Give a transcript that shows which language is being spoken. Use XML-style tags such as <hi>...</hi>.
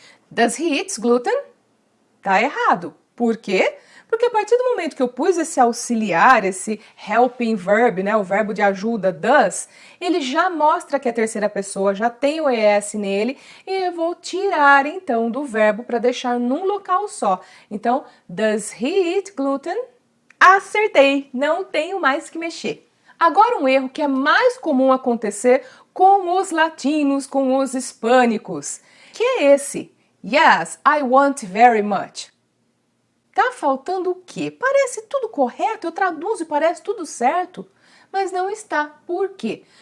<en>Does he eat gluten?</en> <pt>Tá errado. Por quê? Porque a partir do momento que eu pus esse auxiliar, esse helping verb, né, o verbo de ajuda, does, ele já mostra que é a terceira pessoa, já tem o ES nele, e eu vou tirar então do verbo para deixar num local só.</pt> <en>Então, does he eat gluten?</en> <pt>Acertei, não tenho mais que mexer. Agora um erro que é mais comum acontecer com os latinos, com os hispânicos, que é esse.</pt> <en>Yes, I want very much.</en> <pt>Tá faltando o quê? Parece tudo correto, eu traduzo e parece tudo certo, mas não está. Por quê?</pt>